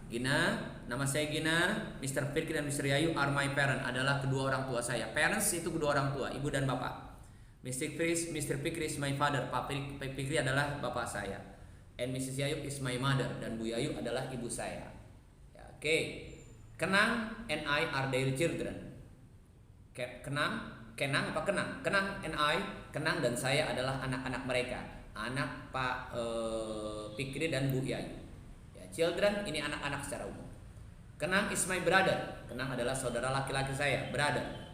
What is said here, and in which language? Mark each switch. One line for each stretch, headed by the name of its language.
Indonesian: Gina, nama saya Gina, Mr. Fikri dan Mr. Ayu
English: are my parent,
Indonesian: adalah kedua orang tua saya. Parents itu kedua orang tua, ibu dan bapak.
English: Mr. Fikri is my father,
Indonesian: Pak Fikri adalah bapak saya. And Mrs. Ayu
English: is my mother,
Indonesian: dan Bu Ayu adalah ibu saya ya. Oke.
English: Kenang and I are their children. Kenang and I,
Indonesian: Kenang dan saya adalah anak-anak mereka, anak Pak Fikri dan Bu Yayu ya. Children ini anak-anak secara umum.
English: Kenang is my brother.
Indonesian: Kenang adalah saudara laki-laki saya, brother.